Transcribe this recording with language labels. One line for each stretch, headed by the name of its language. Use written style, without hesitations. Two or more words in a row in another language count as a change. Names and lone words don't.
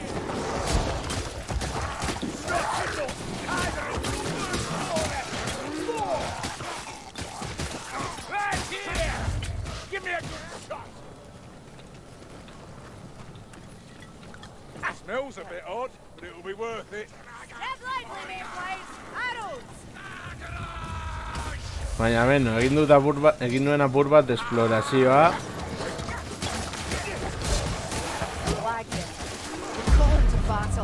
English: Right here! Give me a good shot! That smells a bit odd, but it'll be worth it. Step lively, mayflies. Arrows.
Basque: Baina beno, egin nuen apur bat esplorazioa.
English: Wagner. We're calling to battle.